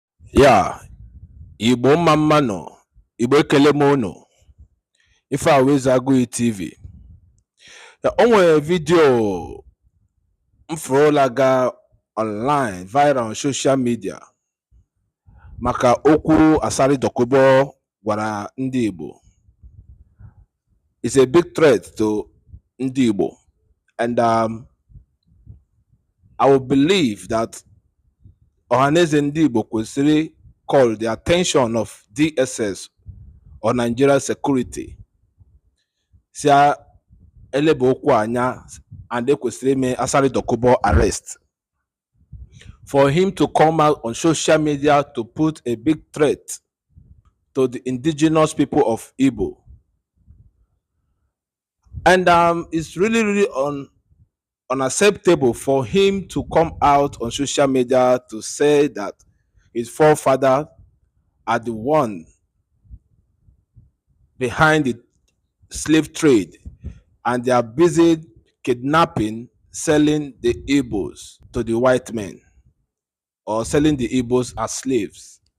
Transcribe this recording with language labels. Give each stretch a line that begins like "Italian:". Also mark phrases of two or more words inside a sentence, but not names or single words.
Igbo: Ya, Igbo mma mma nọ, Igbo ekele m unu, ife a Agụiyi TV. Ya, o nwere vidio mfurolaga
English: online viral on social media
Igbo: maka okwu Asari Dokubo gwara ndị Igbo.
English: It's a big threat to
Igbo: ndị Igbo,
English: and I will believe that Ohaneze ndị Igbo
Igbo: kwesịrị call
English: the attention of DSS or Nigeria security.
Igbo: Sia elebe okwu anya
English: and
Igbo: ekwesịrị ime Asari Dokubo
English: arrest for him to come out on social media to put a big threat to the indigenous people of Igbo. And it's really unacceptable for him to come out on social media to say that his forefathers are the one behind the slave trade and they are busy kidnapping, selling the Igbos to the white men, or selling the Igbos as slaves.